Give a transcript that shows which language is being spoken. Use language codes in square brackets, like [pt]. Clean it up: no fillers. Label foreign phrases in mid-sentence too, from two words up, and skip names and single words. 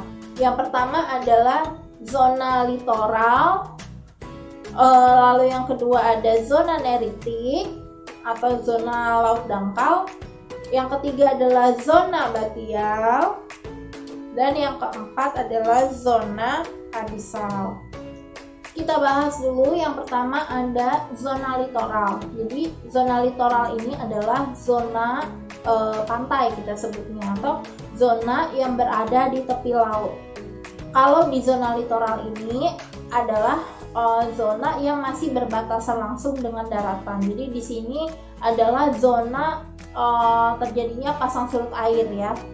[id] Yang pertama adalah zona litoral, lalu yang kedua ada zona neritik atau zona laut dangkal, yang ketiga adalah zona batial, dan yang keempat adalah zona abisal. Kita bahas dulu yang pertama ada zona litoral. Jadi zona litoral ini adalah zona pantai kita sebutnya, atau zona yang berada di tepi laut. Kalau di zona litoral ini adalah zona yang masih berbatasan langsung dengan daratan. Jadi di sini adalah zona terjadinya pasang surut air ya.